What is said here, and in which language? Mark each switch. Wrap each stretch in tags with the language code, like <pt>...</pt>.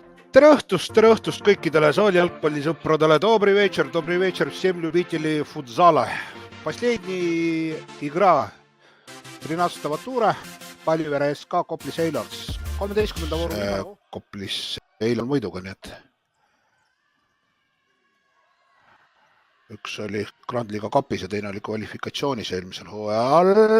<et>Tere õhtust kõikidele saalijalgpallisõpradele.</et> <ru>Добрый вечер всем любителей футзала. Последний игра 13-го тура Palivere SK Kopli Sailors. 13.</ru> <et>vooru Koplis Sailor võiduga, nii et üks oli Grand Liiga kapis ja teine oli kvalifikatsioonis eelmisel hooajal.</et>